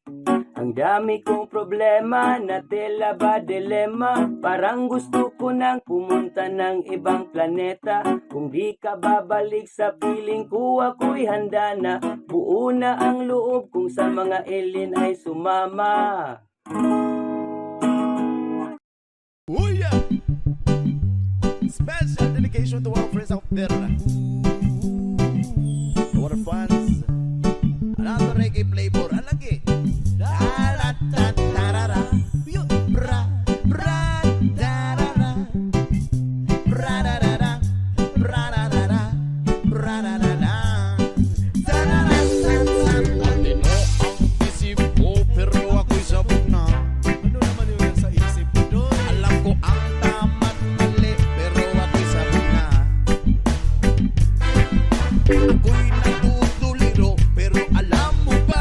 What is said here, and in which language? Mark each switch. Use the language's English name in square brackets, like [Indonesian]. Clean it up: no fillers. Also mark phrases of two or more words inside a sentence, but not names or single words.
[Filipino] Ang dami kong problema, na tela ba dilema, parang gusto ko nang pumunta ng ibang planeta. Kung di ka babalik sa piling ko, ako'y handa na. Buo na ang loob kung sa mga alien ay sumama. [English] Oh yeah! Special dedication to our friends out there. To our fans. Another reggae flavor. Alagi. Da-da-da-da-da-da. Bra, bra, da-da-da. Bra-da-da-da. Bra-da-da-da. Bra-da-da-da. Da-da-da-da-da. [Filipino] Ate mo ang isip ko, pero ako'y sabog na. Ano naman yung sa isip ko doon? Alam ko ang tama't mali, pero ako'y sabog na. Ako'y natutuliro, pero alam mo ba?